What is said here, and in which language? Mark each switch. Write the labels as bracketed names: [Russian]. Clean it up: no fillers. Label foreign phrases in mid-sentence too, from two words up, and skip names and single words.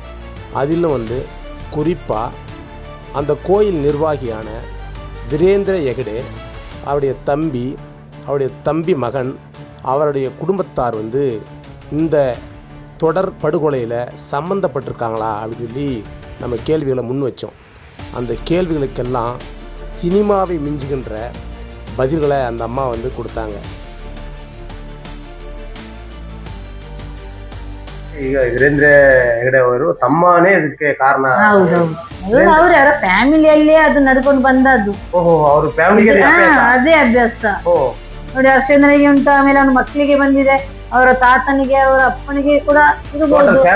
[Tamil] அதிலும் குறிப்பாக அந்த கோயில் நிர்வாகியான வீரேந்திர ஹெகடே, அவருடைய தம்பி மகன், அவருடைய குடும்பத்தார் இந்த தொடர் படுகொலையில் சம்மந்தப்பட்டிருக்காங்களா அப்படின்னு சொல்லி நம்ம கேள்விகளை முன் வச்சோம். அந்த கேள்விகளுக்கெல்லாம் சினிமாவை மிஞ்சுகின்ற பதில்களை அந்த அம்மா கொடுத்தாங்க. [Kannada] ಈಗ ವೀರೇಂದ್ರ ಹೆಗಡೆ ಅವರು ತಮ್ಮನೇ ಇದಕ್ಕೆ ಕಾರಣ. ಹೌದೌದು, ಅವ್ರ ಫ್ಯಾಮಿಲಿಯಲ್ಲೇ ಅದು ನಡ್ಕೊಂಡು ಬಂದದ್ದು. ಓಹೋ, ಅವ್ರ ಫ್ಯಾಮಿಲಿಗೆ ಅದೇ ಅಭ್ಯಾಸ ನೋಡಿ. ಹರ್ಷೇಂದ್ರನಿಗೆ ಉಂಟು, ಆಮೇಲೆ ಅವನ ಮಕ್ಕಳಿಗೆ ಬಂದಿದೆ, ಅವರ ತಾತನಿಗೆ ಅವರ ಅಪ್ಪನಿಗೆ ಕೂಡ ಇರಬಹುದು.